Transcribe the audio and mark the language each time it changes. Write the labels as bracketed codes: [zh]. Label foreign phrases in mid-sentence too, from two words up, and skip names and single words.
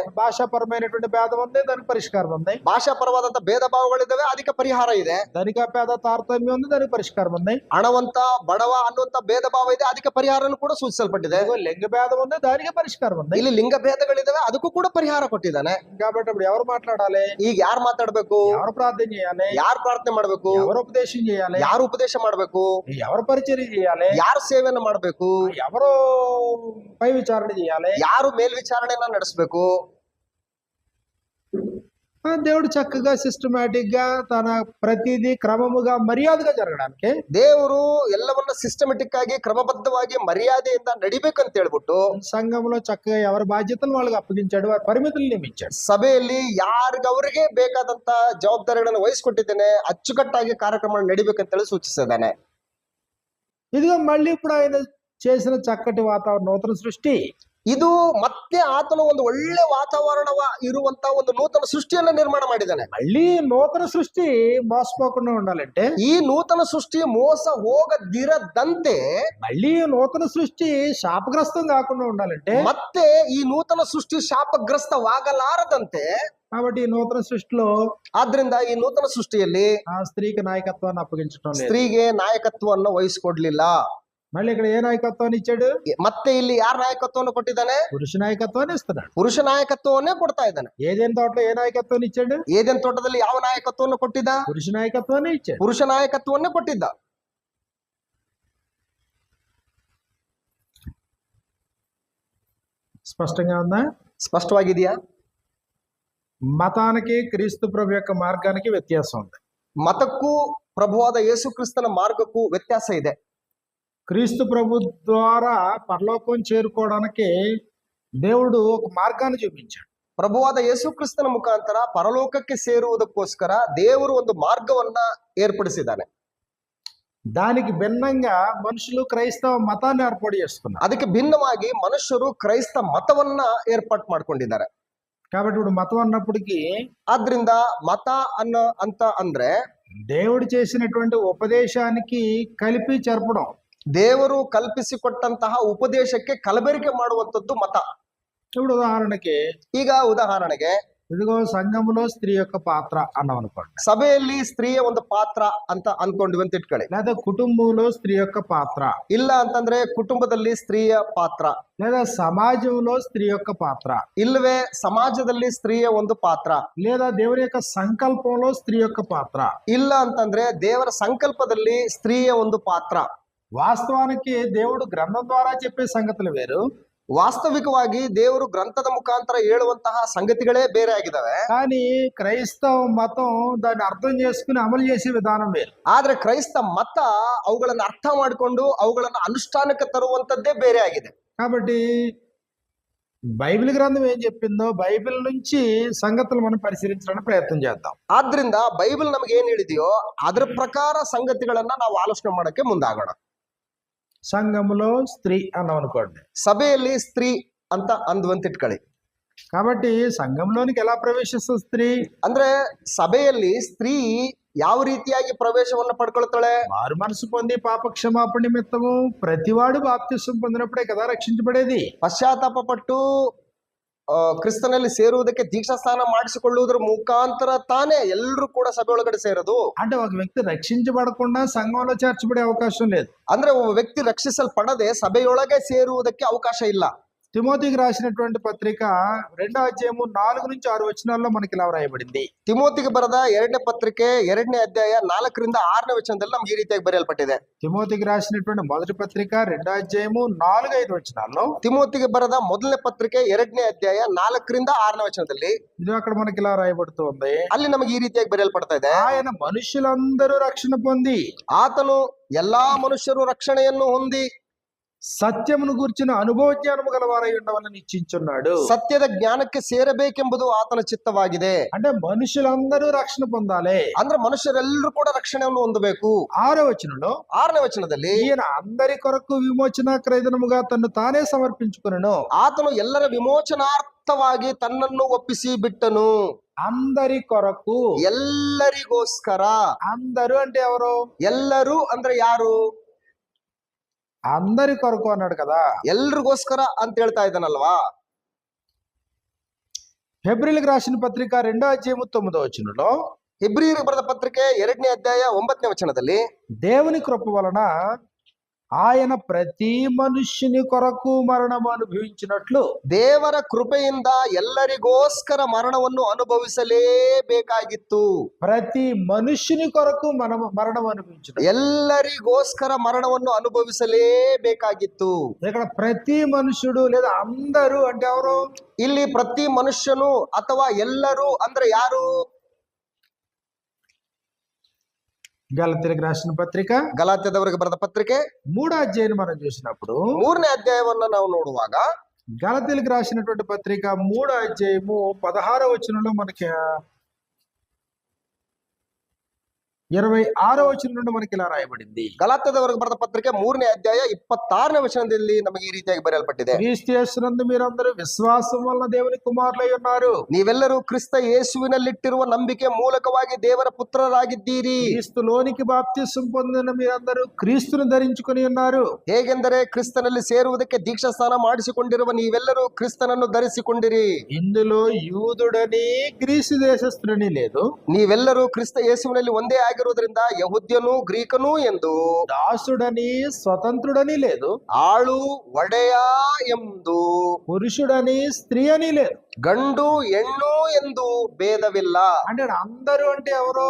[te] భాషాపరమైనటువంటి భేదం ఉంది, దానికి పరిష్కారం ఉంది. [kn] ಭಾಷಾಪರವಾದಂತ ಭೇದ ಭಾವಗಳಿದ್ದಾವೆ, ಅದಕ್ಕೆ ಪರಿಹಾರ ಇದೆ. [te] ధనిక పేద తారతమ్యం ఉంది, దానికి పరిష్కారం ఉంది. [kn] ಹಣವಂತ ಬಡವ ಅನ್ನುವಂತ ಭೇದ ಭಾವ ಇದೆ, ಅದಕ್ಕೆ ಪರಿಹಾರನೂ ಕೂಡ ಸೂಚಿಸಲ್ಪಟ್ಟಿದೆ. [te] లింగ భేదం ఉంది, దానికి పరిష్కారం ఉంది. [kn] ಇಲ್ಲಿ ಲಿಂಗ ಭೇದಗಳಿದಾವೆ, ಅದಕ್ಕೂ ಕೂಡ ಪರಿಹಾರ ಕೊಟ್ಟಿದ್ದಾನೆ. [te] కాబట్టి ఇప్పుడు ఎవరు మాట్లాడాలి? [kn] ಈಗ ಯಾರು ಮಾತಾಡ್ಬೇಕು? [te] ఎవరు ప్రార్థన చేయాలి? [kn] ಯಾರು ಪ್ರಾರ್ಥನೆ ಮಾಡ್ಬೇಕು? [te] ఎవరు ఉపదేశం చేయాలి? [kn] ಯಾರು ಉಪದೇಶ ಮಾಡ್ಬೇಕು? [te] ఎవరు పరిచర్య చేయాలి? [kn] ಯಾರು ಸೇವೆಯನ್ನು ಮಾಡ್ಬೇಕು? [te] ఎవరు పై విచారణ చేయాలి? [kn] ಯಾರು ಮೇಲ್ವಿಚಾರಣೆಯನ್ನ ನಡೆಸಬೇಕು? [te] దేవుడు చక్కగా సిస్టమేటిక్ గా తన ప్రతిదీ క్రమముగా మర్యాదగా జరగడానికి [kn] ದೇವರು ಎಲ್ಲವನ್ನ ಸಿಸ್ಟಮೆಟಿಕ್ ಆಗಿ ಕ್ರಮಬದ್ಧವಾಗಿ ಮರ್ಯಾದೆಯಿಂದ ನಡಿಬೇಕಂತ ಹೇಳ್ಬಿಟ್ಟು [te] సంఘంలో చక్కగా ఎవరి బాధ్యతలు వాళ్ళకి అప్పగించాడు, వారి పరిమితులు నియమించాడు. [kn] ಸಭೆಯಲ್ಲಿ ಯಾರಿಗವರಿಗೆ ಬೇಕಾದಂತ ಜವಾಬ್ದಾರಿಗಳನ್ನು ವಹಿಸಿಕೊಟ್ಟಿದ್ದೇನೆ, ಅಚ್ಚುಕಟ್ಟಾಗಿ ಕಾರ್ಯಕ್ರಮ ನಡಿಬೇಕಂತ ಹೇಳಿ ಸೂಚಿಸಿದ್ದಾನೆ. [te] ఇదిగో మళ్ళీ ఇప్పుడు ఆయన చేసిన చక్కటి వాతావరణ నూతన సృష్టి, [kn] ಇದು ಮತ್ತೆ ಆತನು ಒಂದು ಒಳ್ಳೆ ವಾತಾವರಣ ಇರುವಂತ ಒಂದು ನೂತನ ಸೃಷ್ಟಿಯನ್ನ ನಿರ್ಮಾಣ ಮಾಡಿದ್ದಾನೆ. [te] మళ్ళీ నూతన సృష్టి మోసపోకుండా ఉండాలంటే, [kn] ಈ ನೂತನ ಸೃಷ್ಟಿ ಮೋಸ ಹೋಗದಿರದಂತೆ, [te] మళ్ళీ నూతన సృష్టి శాపగ్రస్తం కాకుండా ఉండాలంటే, [kn] ಮತ್ತೆ ಈ ನೂತನ ಸೃಷ್ಟಿ ಶಾಪಗ್ರಸ್ತವಾಗಲಾರದಂತೆ, [te] కాబట్టి ఈ నూతన సృష్టిలో [kn] ಆದ್ರಿಂದ ಈ ನೂತನ ಸೃಷ್ಟಿಯಲ್ಲಿ [te] ఆ స్త్రీకి నాయకత్వాన్ని అప్పగించడం లేదు. [kn] ಸ್ತ್ರೀಗೆ ನಾಯಕತ್ವವನ್ನು ವಹಿಸಿಕೊಡ್ಲಿಲ್ಲ. [te] మళ్ళీ ఇక్కడ ఏ నాయకత్వాన్ని ఇచ్చాడు? [kn] ಮತ್ತೆ ಇಲ್ಲಿ ಯಾರ ನಾಯಕತ್ವವನ್ನು ಕೊಟ್ಟಿದ್ದಾನೆ? [te] పురుష నాయకత్వాన్ని ఇస్తున్నాడు. [kn] ಪುರುಷ ನಾಯಕತ್ವವನ್ನೇ ಕೊಡ್ತಾ ಇದ್ದಾನೆ. [te] ఏదైనా తోటలో ఏ నాయకత్వాన్ని ఇచ్చాడు? [kn] ಏದೆನ್ ತೋಟದಲ್ಲಿ ಯಾವ ನಾಯಕತ್ವವನ್ನು ಕೊಟ್ಟಿದ್ದ? [te] పురుష నాయకత్వాన్ని ఇచ్చాడు. [kn] ಪುರುಷ ನಾಯಕತ್ವವನ್ನೇ ಕೊಟ್ಟಿದ್ದ. [te] స్పష్టంగా ఉందా? [kn] ಸ್ಪಷ್ಟವಾಗಿದೆಯಾ? [te] మతానికి క్రీస్తు ప్రభు యొక్క మార్గానికి వ్యత్యాసం ఉంది. [kn] ಮತಕ್ಕೂ ಪ್ರಭುವಾದ ಯೇಸು ಕ್ರಿಸ್ತನ ಮಾರ್ಗಕ್ಕೂ ವ್ಯತ್ಯಾಸ ಇದೆ. [te] క్రీస్తు ప్రభు ద్వారా పరలోకం చేరుకోవడానికి దేవుడు ఒక మార్గాన్ని చూపించాడు. [kn] ಪ್ರಭುವಾದ ಯೇಸು ಕ್ರಿಸ್ತನ ಮುಖಾಂತರ ಪರಲೋಕಕ್ಕೆ ಸೇರುವುದಕ್ಕೋಸ್ಕರ ದೇವರು ಒಂದು ಮಾರ್ಗವನ್ನ ಏರ್ಪಡಿಸಿದ್ದಾನೆ. [te] దానికి భిన్నంగా మనుషులు క్రైస్తవ మతాన్ని ఏర్పాటు చేసుకున్నారు. [kn] ಅದಕ್ಕೆ ಭಿನ್ನವಾಗಿ ಮನುಷ್ಯರು ಕ್ರೈಸ್ತ ಮತವನ್ನ ಏರ್ಪಾಟ್ ಮಾಡ್ಕೊಂಡಿದ್ದಾರೆ. [te] కాబట్టి ఇప్పుడు మతం అన్నప్పటికీ, [kn] ಆದ್ರಿಂದ ಮತ ಅಂತ ಅಂದ್ರೆ [te] దేవుడు చేసినటువంటి ఉపదేశానికి కలిపి జరపడం, [kn] ದೇವರು ಕಲ್ಪಿಸಿಕೊಟ್ಟಂತಹ ಉಪದೇಶಕ್ಕೆ ಕಲಬೆರಕೆ ಮಾಡುವಂತದ್ದು ಮತ. [te] ఇప్పుడు [kn] ಉದಾಹರಣೆಗೆ [te] ఇదిగో సంఘంలో స్త్రీ యొక్క పాత్ర అన్నాం అనుకోండి, [kn] ಸಭೆಯಲ್ಲಿ ಸ್ತ್ರೀಯ ಒಂದು ಪಾತ್ರ ಅಂತ ಅನ್ಕೊಂಡ್ವಿ ಅಂತ ಇಟ್ಕೊಳ್ಳಿ. [te] లేదా కుటుంబంలో స్త్రీ యొక్క పాత్ర, [kn] ಇಲ್ಲ ಅಂತಂದ್ರೆ ಕುಟುಂಬದಲ್ಲಿ ಸ್ತ್ರೀಯ ಪಾತ್ರ, [te] లేదా సమాజంలో స్త్రీ యొక్క పాత్ర, [kn] ಇಲ್ಲವೇ ಸಮಾಜದಲ್ಲಿ ಸ್ತ್ರೀಯ ಒಂದು ಪಾತ್ರ, [te] లేదా దేవుని యొక్క సంకల్పంలో స్త్రీ యొక్క పాత్ర, [kn] ಇಲ್ಲ ಅಂತಂದ್ರೆ ದೇವರ ಸಂಕಲ್ಪದಲ್ಲಿ ಸ್ತ್ರೀಯ ಒಂದು ಪಾತ್ರ. [te] వాస్తవానికి దేవుడు గ్రంథం ద్వారా చెప్పే సంగతులు వేరు, [kn] ವಾಸ್ತವಿಕವಾಗಿ ದೇವರು ಗ್ರಂಥದ ಮುಖಾಂತರ ಹೇಳುವಂತಹ ಸಂಗತಿಗಳೇ ಬೇರೆ ಆಗಿದ್ದಾವೆ. [te] కానీ క్రైస్తవ మతం దాన్ని అర్థం చేసుకుని అమలు చేసే విధానం వేరు. [kn] ಆದ್ರೆ ಕ್ರೈಸ್ತ ಮತ ಅವುಗಳನ್ನು ಅರ್ಥ ಮಾಡಿಕೊಂಡು ಅವುಗಳನ್ನು ಅನುಷ್ಠಾನಕ್ಕೆ ತರುವಂತದ್ದೇ ಬೇರೆ ಆಗಿದೆ. [te] కాబట్టి బైబిల్ గ్రంథం ఏం చెప్పిందో బైబిల్ నుంచి సంగతులు మనం పరిశీలించడానికి ప్రయత్నం చేద్దాం. [kn] ಆದ್ರಿಂದ ಬೈಬಲ್ ನಮ್ಗೆ ಏನ್ ಹೇಳಿದೆಯೋ ಅದರ ಪ್ರಕಾರ ಸಂಗತಿಗಳನ್ನ ನಾವು ಆಲೋಚನೆ ಮಾಡಕ್ಕೆ ಮುಂದಾಗೋಣ. [te] సంఘములో స్త్రీ అన్నాం అనుకోండి, [kn] ಸಭೆಯಲ್ಲಿ ಸ್ತ್ರೀ ಅಂತ ಅಂದ್ವಂತ ಇಟ್ಕೊಳ್ಳಿ. [te] కాబట్టి సంఘంలోనికి ఎలా ప్రవేశిస్తుంది స్త్రీ [kn] ಅಂದ್ರೆ ಸಭೆಯಲ್ಲಿ ಸ್ತ್ರೀ ಯಾವ ರೀತಿಯಾಗಿ ಪ್ರವೇಶವನ್ನು ಪಡ್ಕೊಳ್ತಾಳೆ? [te] మారు మనసు పొంది పాప క్షమాపణ నిమిత్తము ప్రతివాడు బాప్తిసం పొందినప్పుడే కదా రక్షించబడేది. [kn] ಪಶ್ಚಾತ್ತಾಪ ಪಟ್ಟು ಕ್ರಿಸ್ತನಲ್ಲಿ ಸೇರುವುದಕ್ಕೆ ದೀಕ್ಷಾ ಸ್ನಾನ ಮಾಡಿಸಿಕೊಳ್ಳುವುದರ ಮುಖಾಂತರ ತಾನೇ ಎಲ್ಲರೂ ಕೂಡ ಸಭೆ ಒಳಗಡೆ ಸೇರೋದು. [te] అంటే ఒక వ్యక్తి రక్షించబడకుండా సంఘంలో చేర్చబడే అవకాశం లేదు. [kn] ಅಂದ್ರೆ ಒಬ್ಬ ವ್ಯಕ್ತಿ ರಕ್ಷಿಸಲ್ಪಡದೆ ಸಭೆಯೊಳಗೆ ಸೇರುವುದಕ್ಕೆ ಅವಕಾಶ ಇಲ್ಲ. [te] తిమోతికి రాసినటువంటి పత్రిక 2వ అధ్యాయము 4 నుంచి 6 వచనాల్లో మనకి ఇలా రాయబడింది. [kn] ತಿಮೋತಿಗೆ ಬರೆದ 2ನೇ ಪತ್ರಿಕೆ 2ನೇ ಅಧ್ಯಾಯ 4 ರಿಂದ 6ನೇ ವಚನದಲ್ಲಿ ನಮ್ಗೆ ಈ ರೀತಿಯಾಗಿ ಬರೆಯಲ್ಪಟ್ಟಿದೆ. [te] తిమోతికి రాసినటువంటి మొదటి పత్రిక 2వ అధ్యాయము 4-5 వచనాల్లో, [kn] ತಿಮೋತಿಗೆ ಬರೆದ ಮೊದಲನೇ ಪತ್ರಿಕೆ 2ನೇ ಅಧ್ಯಾಯ 4 ರಿಂದ 6ನೇ ವಚನದಲ್ಲಿ [te] ఇది అక్కడ మనకి ఇలా రాయబడుతుంది. [kn] ಅಲ್ಲಿ ನಮಗೆ ಈ ರೀತಿಯಾಗಿ ಬರೆಯಲ್ಪಡ್ತಾ ಇದೆ. [te] ఆయన మనుషులందరూ రక్షణ పొంది [kn] ಆತನು ಎಲ್ಲಾ ಮನುಷ್ಯರು ರಕ್ಷಣೆಯನ್ನು ಹೊಂದಿ [te] సత్యమును గూర్చిన అనుభవ జ్ఞానము గలవారై ఉండవాలని నిశ్చయించున్నాడు. [kn] ಸತ್ಯದ ಜ್ಞಾನಕ್ಕೆ ಸೇರಬೇಕೆಂಬುದು ಆತನ ಚಿತ್ತವಾಗಿದೆ. [te] అంటే మనుషులందరూ రక్షణ పొందాలి. [kn] ಅಂದ್ರೆ ಮನುಷ್ಯರೆಲ್ಲರೂ ಕೂಡ ರಕ್ಷಣೆಯನ್ನು ಹೊಂದಬೇಕು. [te] 6వ వచనంలో [kn] 6ನೇ ವಚನದಲ್ಲಿ [te] ఈయన అందరి కొరకు విమోచన క్రయధనముగా తన్ను తానే సమర్పించుకొనెను. [kn] ಆತನು ಎಲ್ಲರ ವಿಮೋಚನಾರ್ಥವಾಗಿ ತನ್ನನ್ನು ಒಪ್ಪಿಸಿ ಬಿಟ್ಟನು. [te] అందరి కొరకు, [kn] ಎಲ್ಲರಿಗೋಸ್ಕರ. [te] అందరూ అంటే ఎవరు? [kn] ಎಲ್ಲರೂ ಅಂದ್ರೆ ಯಾರು? [te] అందరి కొరకు అన్నాడు కదా, [kn] ಎಲ್ರಿಗೋಸ್ಕರ ಅಂತ ಹೇಳ್ತಾ ಇದ್ದಾನಲ್ವಾ. [te] హెబ్రీలకు రాసిన పత్రిక 2వ అధ్యాయము 9వ వచనంలో [kn] ಹೆಬ್ರಿಯರಿಗೆ ಬರೆದ ಪತ್ರಿಕೆ 2ನೇ ಅಧ್ಯಾಯ 9ನೇ ವಚನದಲ್ಲಿ [te] దేవుని కృప వలన ఆయన ప్రతి మనుష్యుని కొరకు మరణము అనుభవించినట్లు [kn] ದೇವರ ಕೃಪೆಯಿಂದ ಎಲ್ಲರಿಗೋಸ್ಕರ ಮರಣವನ್ನು ಅನುಭವಿಸಲೇಬೇಕಾಗಿತ್ತು. [te] ప్రతి మనుష్యుని కొరకు మరణం అనుభవించినట్లు. [kn] ಎಲ್ಲರಿಗೋಸ್ಕರ ಮರಣವನ್ನು ಅನುಭವಿಸಲೇಬೇಕಾಗಿತ್ತು. [te] ఇక్కడ ప్రతి మనుషుడు లేదా అందరూ అంటే ఎవరు? [kn] ಇಲ್ಲಿ ಪ್ರತಿ ಮನುಷ್ಯನು ಅಥವಾ ಎಲ್ಲರೂ ಅಂದ್ರೆ ಯಾರು? [te] గలతీయులకు రాసిన పత్రిక [kn] ಗಲಾತ್ಯದವರಿಗೆ ಬರೆದ ಪತ್ರಿಕೆ [te] 3వ అధ్యాయాన్ని మనం చూసినప్పుడు [kn] 3ನೇ ಅಧ್ಯಾಯವನ್ನ ನಾವು ನೋಡುವಾಗ [te] గలతీయులకు రాసినటువంటి పత్రిక 3వ అధ్యాయము 16వ వచనంలో మనకి 26వ వచనం నుండి మనకి ఇలా రాయబడింది. [kn] ಗಲಾತ್ಯದವರಿಗೆ ಬರೆದ ಪತ್ರಿಕೆ 3ನೇ ಅಧ್ಯಾಯ 26ನೇ ವಚನದಲ್ಲಿ ನಮಗೆ ಈ ರೀತಿಯಾಗಿ ಬರೆಯಲ್ಪಟ್ಟಿದೆ. [te] క్రీస్తు యేసునందు మీరందరూ విశ్వాసం వలన దేవుని కుమారులై ఉన్నారు. [kn] ನೀವೆಲ್ಲರೂ ಕ್ರಿಸ್ತ ಯೇಸುವಿನಲ್ಲಿಟ್ಟಿರುವ ನಂಬಿಕೆ ಮೂಲಕವಾಗಿ ದೇವರ ಪುತ್ರರಾಗಿದ್ದೀರಿ. [te] క్రీస్తులోనికి బాప్తిసం పొందిన మీరందరూ క్రీస్తును ధరించుకొని ఉన్నారు. [kn] ಹೇಗೆಂದರೆ ಕ್ರಿಸ್ತನಲ್ಲಿ ಸೇರುವುದಕ್ಕೆ ದೀಕ್ಷಾ ಸ್ನಾನ ಮಾಡಿಸಿಕೊಂಡಿರುವ ನೀವೆಲ್ಲರೂ ಕ್ರಿಸ್ತನನ್ನು ಧರಿಸಿಕೊಂಡಿರಿ. [te] ఇందులో యూదుడని గ్రీసు దేశస్థుడని లేదు, [kn] ನೀವೆಲ್ಲರೂ ಕ್ರಿಸ್ತ ಯೇಸುವಿನಲ್ಲಿ ಒಂದೇ ಆಗಿರುವುದರಿಂದ ಯಹೂದ್ಯನು ಗ್ರೀಕನು ಎಂದು, [te] దాసుడని స్వతంత్రుడని లేదు, [kn] ಆಳು ಒಡೆಯ ಎಂದು, [te] పురుషుడని స్త్రీ అని లేదు, [kn] ಗಂಡು ಹೆಣ್ಣು ಎಂದು ಭೇದವಿಲ್ಲ. [te] అంటే అందరూ అంటే ఎవరు?